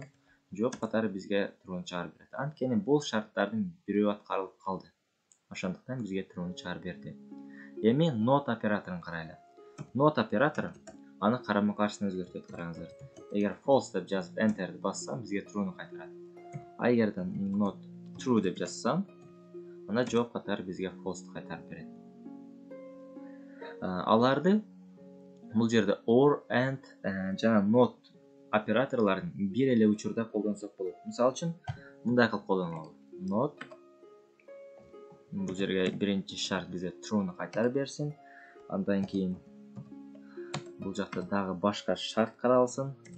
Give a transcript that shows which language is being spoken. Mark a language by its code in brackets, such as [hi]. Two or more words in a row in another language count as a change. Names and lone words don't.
[ky] Жооп катары бизге true'ну чыгарып берет. Анткени бул шарттардын бирөө аткарылып калды. Ошондуктан бизге true'ну чыгарып берди. Эми not операторун карайлы. Not оператору аны карама каршысына өзгөртөт, караңыздар. Эгер false деп жазып enter'ди бассам, бизге true'ну кайтарат. А эгерде [en] not true [ky] деп жазсам, анда жооп катары бизге false'ты кайтарып берет. Аларды бул жерде [en] or, and [ky] жана not операторлорун бир эле учурда колдонсок болот. Мисалы үчүн, мындай кылып колдонолу. Not бул жерге биринчи шарт бизге true'ну кайтарып берсин. Андан кийин бул жакта дагы башка шарт каралсын.